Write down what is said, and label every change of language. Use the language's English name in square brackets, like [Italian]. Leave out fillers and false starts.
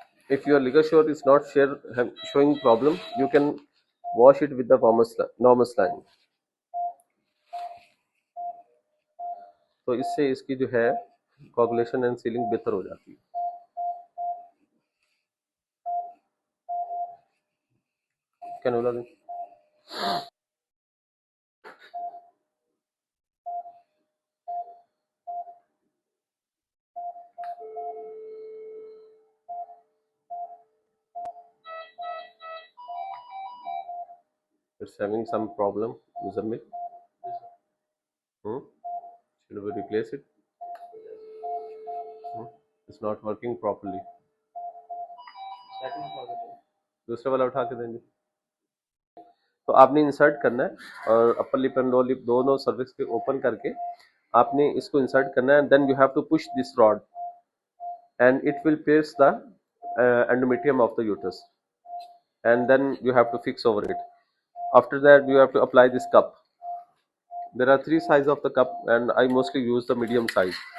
[English] If your LigaSure is not showing problem, you can wash it with the normal saline. [Hindi] तो इससे इसकी जो है [English] coagulation and sealing [Hindi] बेहतर हो जाती है. Cannula दें. [English] It's having some problem, Muzammil. Should we replace it? It's not working properly. [Hindi] दूसरा वाला उठा के देंगे. तो आपने इंसर्ट करना है और upper lip and lower lip दोनों सर्विक्स के ओपन करके आपने इसको इंसर्ट करना है. [English] Then you have to push this rod and it will pierce the endometrium of the uterus, and then you have to fix over it. After that, you have to apply this cup. There are 3 sizes of the cup, and I mostly use the medium size.